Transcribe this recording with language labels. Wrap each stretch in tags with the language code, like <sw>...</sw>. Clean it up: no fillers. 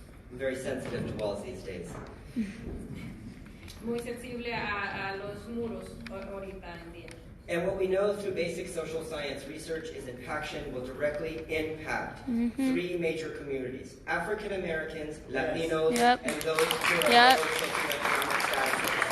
<en>I'm very sensitive to walls these days.</en> <es>Muy sensible a los muros ahorita en día.</es> <en>And what we know through basic social science research is Impaction will directly impact three major communities: African Americans, Latinos, and those who are socioeconomic status.</en>